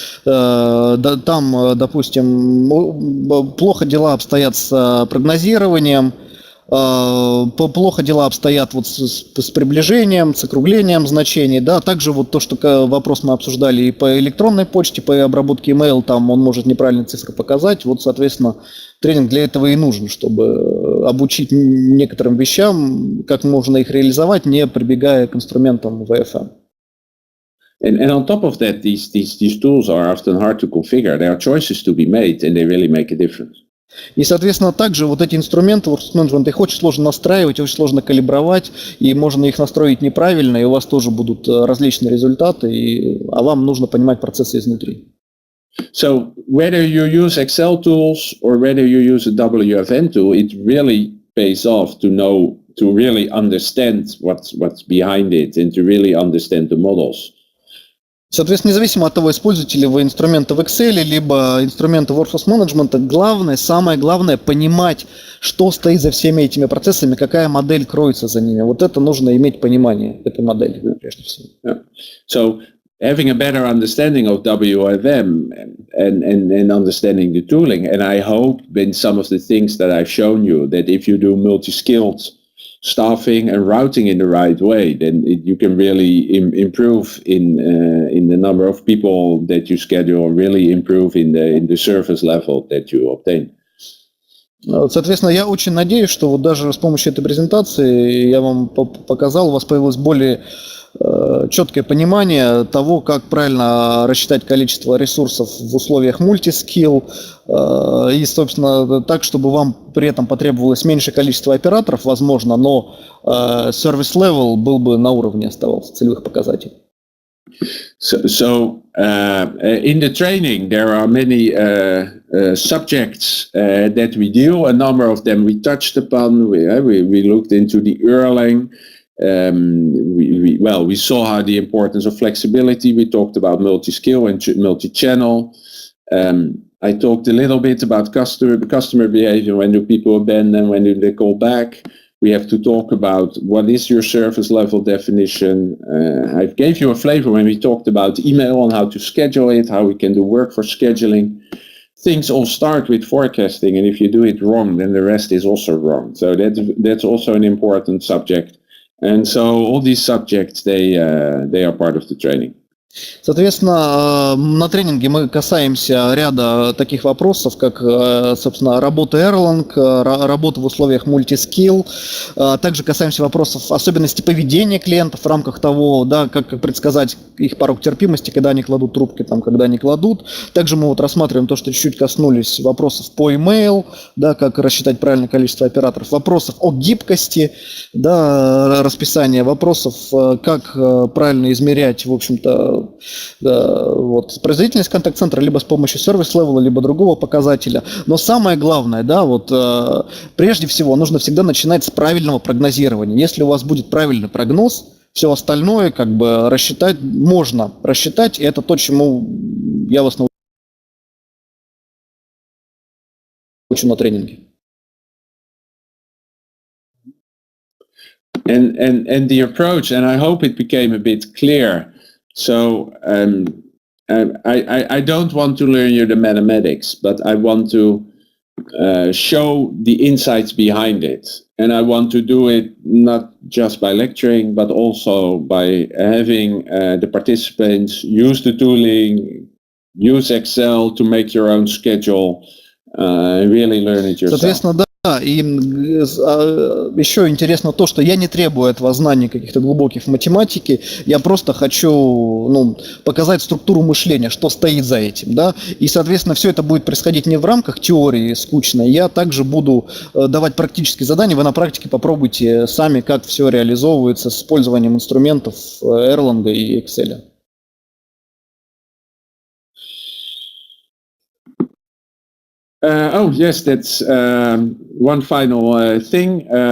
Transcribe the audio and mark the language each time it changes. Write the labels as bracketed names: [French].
[Russian] Там, допустим, плохо дела обстоят с прогнозированием, плохо дела обстоят с приближением, с округлением значений, да, также то, что вопрос мы обсуждали и по электронной почте, по обработке email, там он может неправильные цифры показать, соответственно, тренинг для этого и нужен, чтобы обучить некоторым вещам, как можно их реализовать, не прибегая к инструментам VFM. [English] And on top of that, these tools are often hard to configure. There are choices to be made, and they really make a difference. [Russian] И, соответственно, также эти инструменты workforce management, их очень сложно настраивать, очень сложно калибровать, и можно их настроить неправильно, и у вас тоже будут различные результаты, а вам нужно понимать процессы изнутри. [English] So whether you use Excel tools or whether you use a WFM tool, it really pays off to really understand what's behind it and to really understand the models. [Russian] Соответственно, независимо от того, используете ли вы инструменты в Excel, либо инструменты workforce management, самое главное понимать, что стоит за всеми этими процессами, какая модель кроется за ними. Это нужно иметь понимание этой модели, прежде всего. [English] Yeah. So having a better understanding of WFM and understanding the tooling, and I hope in some of the things that I've shown you, that if you do multi-skilled staffing and routing in the right way, then you can really improve in the number of people that you schedule, really improve in the service level that you obtain. [Russian] Соответственно, я очень надеюсь, что даже с помощью этой презентации я вам показал, у вас появилось более четкое понимание того, как правильно рассчитать количество ресурсов в условиях мультискилл, и, собственно, так, чтобы вам при этом потребовалось меньшее количество операторов, возможно, но service level был бы на уровне оставался целевых показателей. [English] So in the training, there are many subjects that we deal. A number of them we touched upon. We looked into the Erlang. We saw how the importance of flexibility. We talked about multi-skill and multi-channel. I talked a little bit about customer behavior. When do people abandon? When do they call back? We have to talk about what is your service level definition. I gave you a flavor when we talked about email and how to schedule it, how we can do work for scheduling. Things all start with forecasting, and if you do it wrong, then the rest is also wrong. So that's also an important subject. And so all these subjects, they are part of the training. [Russian] Соответственно, на тренинге мы касаемся ряда таких вопросов, как, собственно, работа Erlang, работа в условиях мультискилл. Также касаемся вопросов особенностей поведения клиентов в рамках того, да, как предсказать их порог терпимости, когда они кладут трубки, когда не кладут. Также мы рассматриваем то, что чуть-чуть коснулись вопросов по email, да, как рассчитать правильное количество операторов, вопросов о гибкости, да, расписания, вопросов, как правильно измерять, в общем-то, производительность контакт-центра либо с помощью сервис-левела, либо другого показателя. Но самое главное, да, прежде всего нужно всегда начинать с правильного прогнозирования. Если у вас будет правильный прогноз, все остальное рассчитать можно рассчитать, и это то, чему я вас научу на тренинге. [English] And the approach, and I hope it became a bit clear. So I don't want to learn you the mathematics, but I want to show the insights behind it. And I want to do it not just by lecturing, but also by having the participants use the tooling, use Excel to make your own schedule, and really learn it yourself. [Russian] Да, и еще интересно то, что я не требую этого знаний каких-то глубоких в математике, я просто хочу показать структуру мышления, что стоит за этим, да, и, соответственно, все это будет происходить не в рамках теории скучной, я также буду давать практические задания, вы на практике попробуйте сами, как все реализовывается с использованием инструментов Erlang и Excel. [English] Oh yes, that's one final thing.